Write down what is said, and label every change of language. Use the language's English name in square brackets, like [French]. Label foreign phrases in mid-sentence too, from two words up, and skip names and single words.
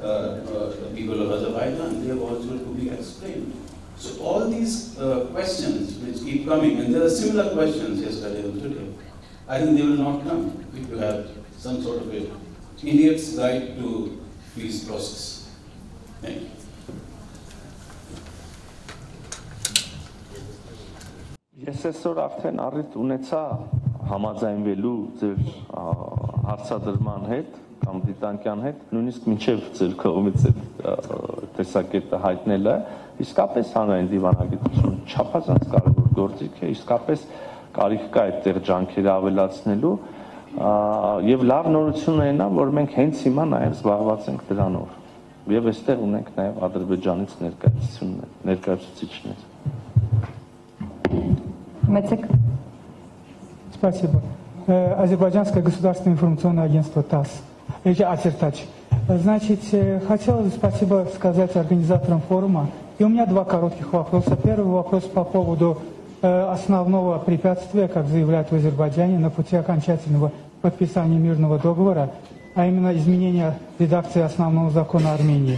[English] the people of Azerbaijan, they have also to be explained. So all these questions which keep coming, and there are similar questions yesterday and today, I think they will not come if you have some sort of a idiot's guide to peace process. Thank you. [Armenian] Ես այսօր արդեն առիթ ունեցա համաձայնվելու ձեր հարցադրման հետ կամ դիտանկյան հետ, նույնիսկ մինչև ձեր կողմից տեսակետը հայտնելը, իսկապես հանրային դիվանագիտություն չափազանց կարևոր գործիք է, իսկապես կարիք կա այդտեղ ջանքերը ավելացնելու եւ լավ նորությունն է նա, որ մենք հենց հիմա նաեւ զբաղված ենք դրանով եւ այստեղ ունենք նաեւ Ադրբեջանից ներկայացուցիչներ. [Russian] Спасибо. Азербайджанское государственное информационное агентство ТАСС. Ацертач. Значит, хотел спасибо сказать организаторам форума. И у меня два коротких вопроса. Первый вопрос по поводу основного препятствия, как заявляют в Азербайджане, на пути окончательного подписания мирного договора, а именно изменение редакции основного закона Армении.